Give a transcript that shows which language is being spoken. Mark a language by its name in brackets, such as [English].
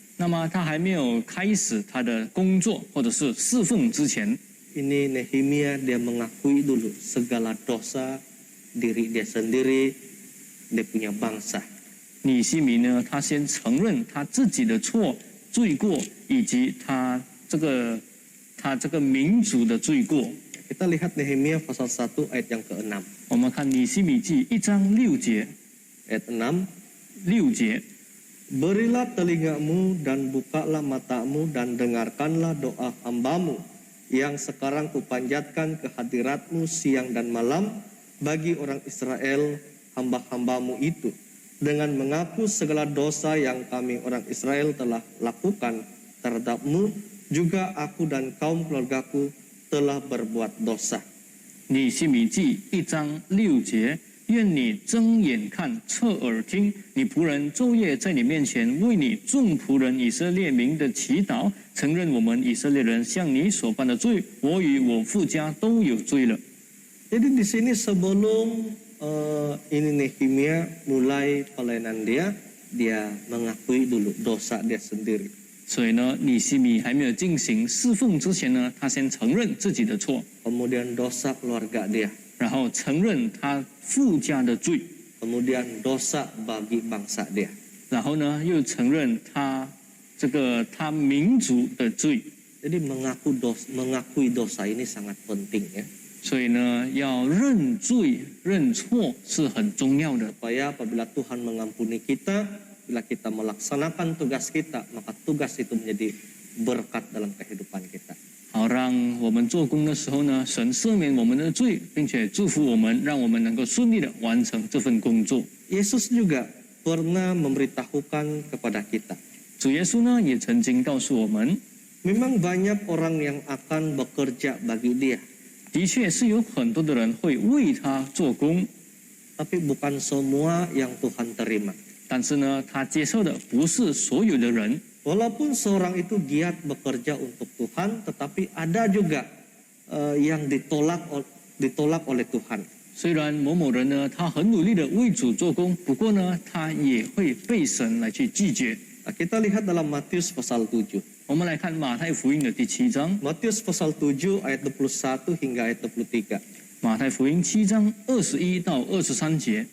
[Chinese] 那么他还没有开始他的工作或者是侍奉之前， [Indonesian] ini Nehemia dia mengakui dulu segala dosa diri dia sendiri, dia punya bangsa. [Chinese] 尼希米呢，他先承认他自己的错、罪过，以及他这个民族的罪过。 [Indonesian] Kita lihat Nehemia pasal 1 ayat yang ke-6. [Chinese] 我们看尼希米记1章6节， [Indonesian] Ayat 6, [Chinese] 6节， [Indonesian] Berilah telingamu dan bukalah matamu dan dengarkanlah doa hambamu yang sekarang kupanjatkan ke hadiratmu siang dan malam bagi orang Israel hamba-hambamu itu. Dengan mengaku segala dosa yang kami orang Israel telah lakukan terhadapmu, juga aku dan kaum keluargaku telah berbuat dosa. [Chinese] 尼希米记1章6节，愿你睁眼看，侧耳听，你仆人昼夜在你面前为你众仆人以色列民的祈祷，承认我们以色列人向你所犯的罪，我与我父家都有罪了。 [Indonesian] Jadi di sini sebelum ini Nehemia mulai pelayanan dia mengakui dulu dosa dia sendiri. [Chinese] 所以呢，尼希米还没有进行侍奉之前呢，他先承认自己的错， [Indonesian] Kemudian dosa keluarga dia, [Chinese] 然后承认他父家的罪， [Indonesian] kemudian dosa bagi bangsa dia. [Chinese] 然后呢又承认他他民族的罪。 [Indonesian] Jadi mengakui dosa ini sangat penting ya. [Chinese] 所以呢，要认罪认错是很重要的。 [Indonesian] Supaya apabila Tuhan mengampuni kita, bila kita melaksanakan tugas kita, maka tugas itu menjadi berkat dalam kehidupan kita. [Chinese] 好，让我们做工的时候呢，神赦免我们的罪，并且祝福我们，让我们能够顺利的完成这份工作。 [Indonesian] Yesus juga pernah memberitahukan kepada kita. [Chinese] 主耶稣呢，也曾经告诉我们， [Indonesian] Memang banyak orang yang akan bekerja bagi dia, [Chinese] 的确是有很多的人会为他做工， [Indonesian] tapi bukan semua yang Tuhan terima. [Chinese] 但是呢，他接受的不是所有的人。 [Indonesian] Walaupun seorang itu giat bekerja untuk Tuhan, tetapi ada juga yang ditolak oleh Tuhan. [Chinese] 虽然某某人呢，他很努力的为主做工，不过呢，他也会被神来去拒绝。 [Indonesian] Nah, kita lihat dalam Matius pasal 7. [Chinese] 我们来看马太福音的第7章， [Indonesian] Matius pasal 7 ayat 21 hingga ayat 23. [Chinese] 马太福音7章21到23节，